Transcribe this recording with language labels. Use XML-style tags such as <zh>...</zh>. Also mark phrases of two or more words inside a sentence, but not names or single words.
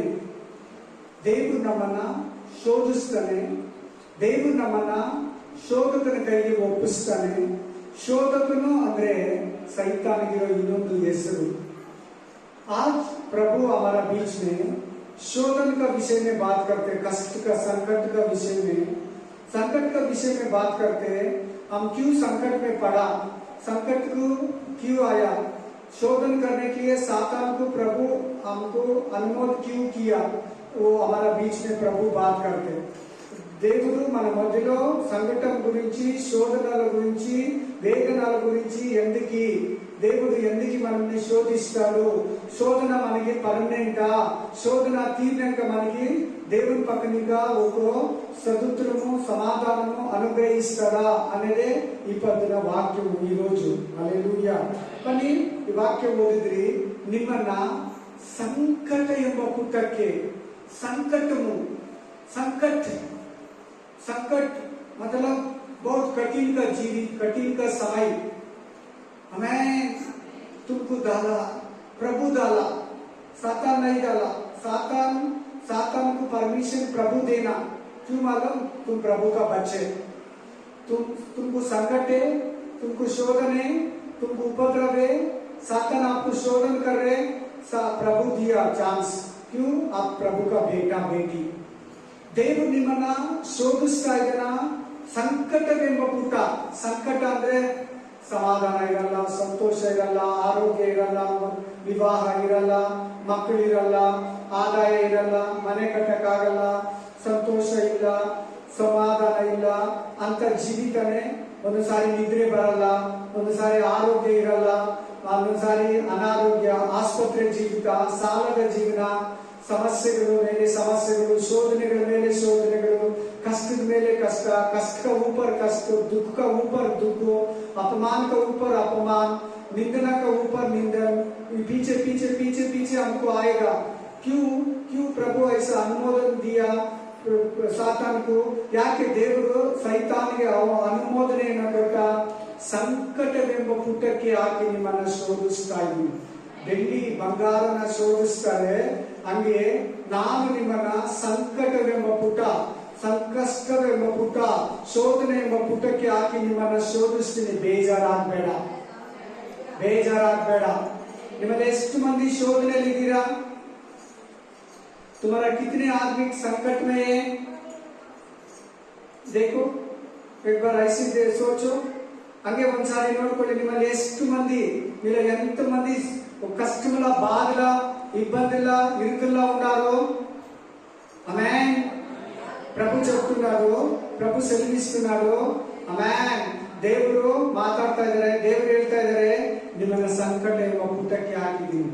<kn>ದೇವರು ನಮ್ಮನ್ನ ಶೋಧಿಸ್ತಾನೆ, ದೇವರು ನಮ್ಮನ್ನ ಶೋಧಕನ ಕೈಗೆ ಒಪ್ಪಿಸ್ತಾನೆ. ಶೋಧಕನು ಅಂದ್ರೆ ಸೈತಾನಿಗಿರೋ ಇನ್ನೊಂದು ಹೆಸರು.</kn> <hi>आज प्रभु हमारा बीच में शोधन का विषय में बात करते, कष्ट का संकट का विषय में, संकट का विषय में बात करते. हम क्यों संकट में पड़ा, संकट को क्यों आया, शोधन करने के लिए सातान को प्रभु हमको अनुमोद क्यों किया, वो हमारा बीच में प्रभु बात करते.</hi> <te>దేవుడు మన మధ్యలో సంకటం గురించి, శోధనల గురించి, వేదనల గురించి, దేవుడు ఎందుకు మనల్ని శోధిస్తాడు, శోధన మనకి పర్మనెంటా, శోధన తీరినాక మనకి దేవుని పక్కనిగా ఒక సదుత్రము సమాధానము అనుగ్రహిస్తాడా అనేదే ఈ పొద్దున వాక్యము ఈ రోజు. హల్లెలూయా. కానీ</te> <kn>ಈ ವಾಕ್ಯ ಓದಿದ್ರಿ, ನಿಮ್ಮನ್ನ ಸಂಕಟ ಎಂಬ ಪುಟಕ್ಕೆ, ಸಂಕಟము,</kn> <hi>संकट मतलब बहुत कठिन का जीवित, कठिन का समय हमें तुमको डाला, प्रभु डाला, सातान नहीं डाला. सातान को परमिशन प्रभु देना. क्यों मालूम? तुम प्रभु का बच्चे, तुमको संकट है, तुमको शोधन है, तुमको उपद्रव है, सातान आपको शोधन कर रहे, प्रभु दिया चांस. क्यों? आप प्रभु का बेटा बेटी.</hi> <kn>ದೇವರು ನಿಮ್ಮನ್ನ ಶೋಧಿಸ್ತಾ ಇದ್ದಾನ. ಸಂಕಟವೆಂಬ ಪುಟ, ಸಂಕಟ ಅಂದ್ರೆ ಸಮಾಧಾನ ಇರಲ್ಲ, ಸಂತೋಷ ಇರಲ್ಲ, ಆರೋಗ್ಯ ಇರಲ್ಲ, ವಿವಾಹ ಇರಲ್ಲ, ಮಕ್ಕಳಿರಲ್ಲ, ಆದಾಯ ಇರಲ್ಲ, ಮನೆ ಕಟ್ಟಕ್ಕಾಗಲ್ಲ, ಸಂತೋಷ ಇಲ್ಲ, ಸಮಾಧಾನ ಇಲ್ಲ ಅಂತ ಜೀವಿತನೇ. ಒಂದು ಸಾರಿ ನಿದ್ರೆ ಬರಲ್ಲ, ಒಂದು ಸಾರಿ ಆರೋಗ್ಯ ಇರಲ್ಲ, ಒಂದೊಂದು ಸಾರಿ ಅನಾರೋಗ್ಯ, ಸಾಲದ ಜೀವನ, ಸಮಸ್ಯೆಗಳ ಮೇಲೆ ಸಮಸ್ಯೆಗಳು, ಶೋಧನೆಗಳ ಮೇಲೆ ಶೋಧನೆಗಳು,</kn> <hi>कष्ट मेले कष्ट, कष्ट का ऊपर कष्ट, दुख का ऊपर दुख, अपमान का ऊपर अपमान, निंदना का ऊपर निंदन, पीछे पीछे पीछे पीछे हमको आएगा। क्यों क्यों प्रभु ऐसा अनुमोदन दिया सातान को?</hi> <kn>ಯಾಕೆ ದೇವರು ಸೈತಾನಿಗೆ ಅನುಮೋದನೆಯನ್ನು ಕೊಟ್ಟ? ಸಂಕಟವೆಂಬ ಪುಟಕ್ಕೆ ಹಾಕಿ ನಿಮ್ಮನ್ನ ಶೋಧಿಸ್ತಾ ಇದ್ದೀನಿ. ಬೆಳ್ಳಿ ಬಂಗಾರನ ಶೋಧಿಸ್ತಾರೆ, ಹಂಗೆ ನಾನು ನಿಮ್ಮನ್ನ ಸಂಕಟವೆಂಬ ಪುಟ, ಸಂಕಷ್ಟವೆಂಬ ಪುಟ, ಶೋಧನೆ ಎಂಬ ಪುಟಕ್ಕೆ ಹಾಕಿ ನಿಮ್ಮನ್ನ ಶೋಧಿಸ್ತೀನಿ. ಬೇಜಾರಾಗಬೇಡ, ಬೇಜಾರಾಗಬೇಡ. ನಿಮ್ಮಲ್ಲಿ ಎಷ್ಟು ಮಂದಿ ಶೋಧನೆಯಲ್ಲಿ ಇದ್ದೀರಾ?</kn> <hi>तुम्हारा कितने आदमी संकट में है? देखो एक बार ऐसे सोचो.</hi> <kn>ಹಂಗೆ ಒಂದ್ಸಾರಿ ನೋಡ್ಕೊಳ್ಳಿ, ನಿಮ್ಮಲ್ಲಿ ಎಷ್ಟು ಮಂದಿ ಇಲ್ಲ</kn> <te>ఎంత మంది కష్టముల బాధల ఇబ్బందుల ఇరుకుల్లో ఉన్నారో. ఆమేన్. ప్రభు చెప్తున్నారు, ప్రభు సెలవిస్తున్నారు. ఆమేన్.</te> <kn>ದೇವರು ಮಾತಾಡ್ತಾ ಇದ್ದಾರೆ, ದೇವರು ಹೇಳ್ತಾ ಇದ್ದಾರೆ, ನಿಮ್ಮನ್ನ ಸಂಕಟ ಎಂಬ ಪುಟಕ್ಕೆ ಹಾಕಿದ್ದೀನಿ.</kn>